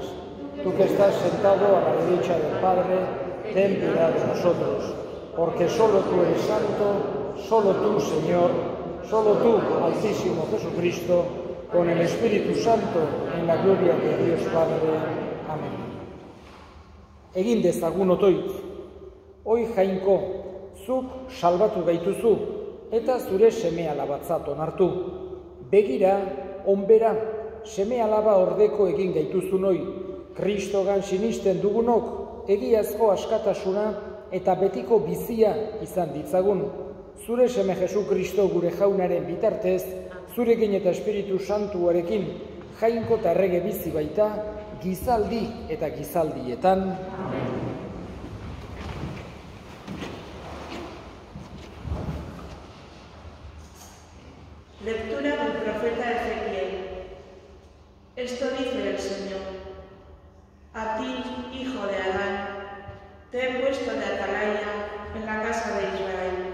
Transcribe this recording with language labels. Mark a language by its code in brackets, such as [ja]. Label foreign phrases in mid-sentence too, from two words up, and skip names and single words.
[es] Tú que estás sentado a la derecha del Padre, ten piedad de nosotros. Porque solo tú eres santo, solo tú, Señor, solo tú, Altísimo Jesucristo, con el Espíritu Santo, en la gloria de Dios Padre. Amén. [eu] Egin dezagun otoitz, oi jainko, zuk salbatu gaituzu, eta zure seme-alabatzat onartu. Begira, onbera, seme-alaba ordeko egin gaituzun oi, Kristogan sinisten dugunok, egiazko askatasuna eta betiko bizia izan ditzagun. Zure seme Jesu Kristo gure jaunaren bitartez, zurekin eta Espiritu Santuarekin, jainko eta errege bizi baita, gizaldi eta gizaldietan. [es] Lectura del profeta Ezequiel. Esto dice el Señor: a ti, hijo de Adán, te he puesto de atalaya en la casa de Israel.